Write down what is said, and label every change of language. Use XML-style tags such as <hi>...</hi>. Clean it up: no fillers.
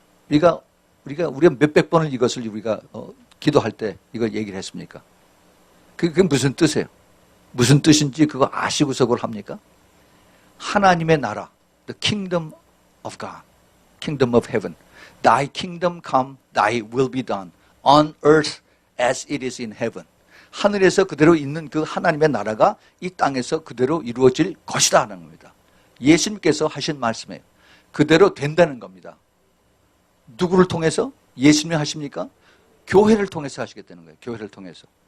<ko>우리가 몇백 번을 이것을 우리가 기도할 때 이걸 얘기를 했습니까? 그게 무슨 뜻이에요? 무슨 뜻인지 그거 아시고서 그걸 합니까? 하나님의 나라,</ko> <en>the kingdom of God, kingdom of heaven. Thy kingdom come, thy will be done on earth as it is in heaven.</en> <ko>하늘에서 그대로 있는 그 하나님의 나라가 이 땅에서 그대로 이루어질 것이다 하는 겁니다. 예수님께서 하신 말씀이에요. 그대로 된다는 겁니다. 누구를 통해서? 예수님이 하십니까? 교회를 통해서 하시겠다는 거예요. 교회를 통해서.</ko>